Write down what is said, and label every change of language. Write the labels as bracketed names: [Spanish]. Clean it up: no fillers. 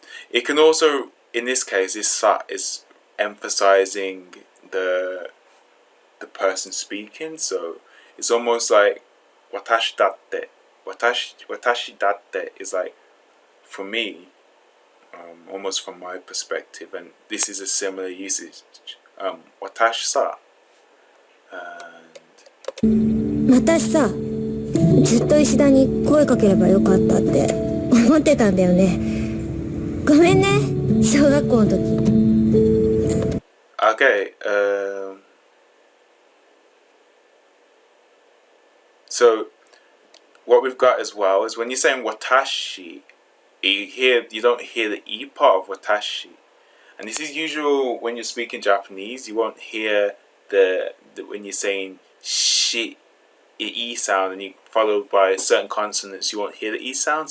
[English] It can also, in this case, this sa is emphasizing the person speaking, so it's almost like [Japanese] watashi datte. Watashi datte [English] is like, for me, almost from my perspective, and this is a similar usage. [Japanese] Watashi sa. [English] And [Japanese] 私さ、ずっと石田に声かければよかったって思ってたんだよね。ごめんね、小学校の時。 [English] okay, so what we've got as well is when you're saying watashi, you don't hear the e part of watashi, and this is usual when you're speaking Japanese. You won't hear the when you're saying shi, e sound, and you followed by certain consonants. You won't hear the e sound.